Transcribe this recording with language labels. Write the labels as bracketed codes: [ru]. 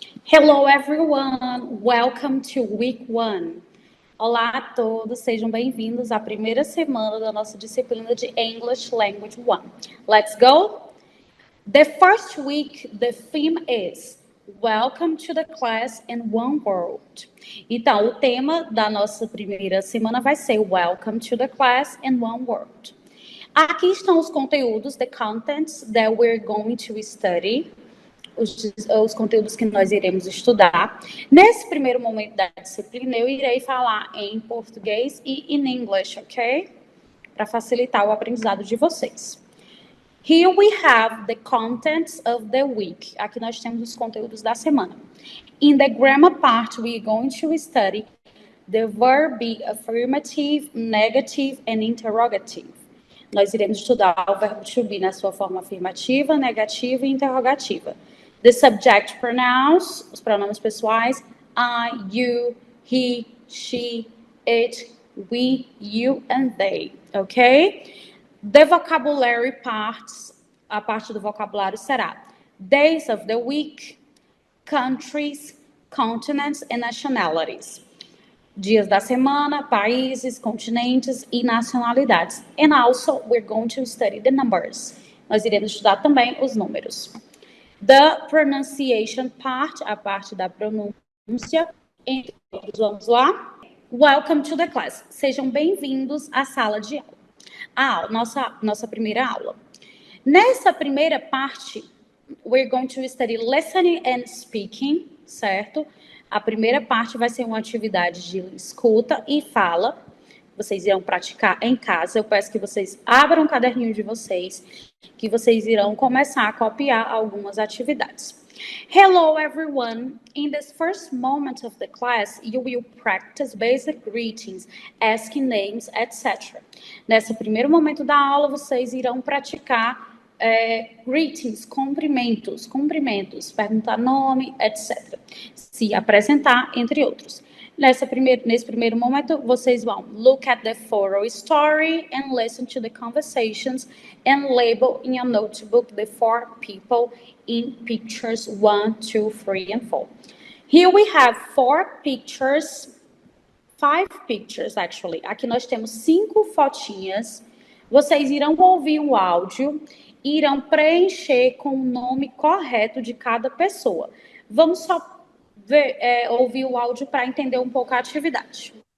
[en] Hello everyone, welcome to week 1. [pt] Olá a todos, sejam bem-vindos à primeira semana da nossa disciplina de English Language 1. [en] Let's go? The first week, the theme is Welcome to the class in one word. [pt] Então, o tema da nossa primeira semana vai ser Welcome to the class in one word. Aqui estão os conteúdos, [en] the contents that we're going to study. [pt] Os conteúdos que nós iremos estudar. Nesse primeiro momento da disciplina, eu irei falar em português e em inglês, ok? Para facilitar o aprendizado de vocês. [en] Here we have the contents of the week. [pt] Aqui nós temos os conteúdos da semana. [en] In the grammar part, we are going to study the verb be affirmative, negative and interrogative. [pt] Nós iremos estudar o verbo to be na sua forma afirmativa, negativa e interrogativa. [en] The subject pronouns, [pt] os pronomes pessoais, [en] I, you, he, she, it, we, you and they, ok? The vocabulary parts, [pt] a parte do vocabulário será [en] days of the week, countries, continents and nationalities. [pt] Dias da semana, países, continentes e nacionalidades. [en] And also, we're going to study the numbers. [pt] Nós iremos estudar também os números. [en] The pronunciation part, [pt] a parte da pronúncia. Vamos lá? [en] Welcome to the class. [pt] Sejam bem-vindos à sala de aula. Nossa primeira aula. Nessa primeira parte, [en] we're going to study listening and speaking, certo? [pt] A primeira parte vai ser uma atividade de escuta e fala. Vocês irão praticar em casa. Eu peço que vocês abram o caderninho de vocês, que vocês irão começar a copiar algumas atividades. [en] Hello, everyone. In this first moment of the class, you will practice basic greetings, asking names, etc. [pt] Nesse primeiro momento da aula, vocês irão praticar greetings, cumprimentos, perguntar nome, etc. Se apresentar, entre outros. Nesse primeiro momento, vocês vão [en] look at the photo story and listen to the conversations and label in your notebook the 4 people in pictures 1, 2, 3, and 4. Here we have 4 pictures, 5 pictures actually. [pt] Aqui nós temos 5 fotinhas. Vocês irão ouvir o áudio e irão preencher com o nome correto de cada pessoa. Vamos só ouvir o áudio para entender um pouco a atividade.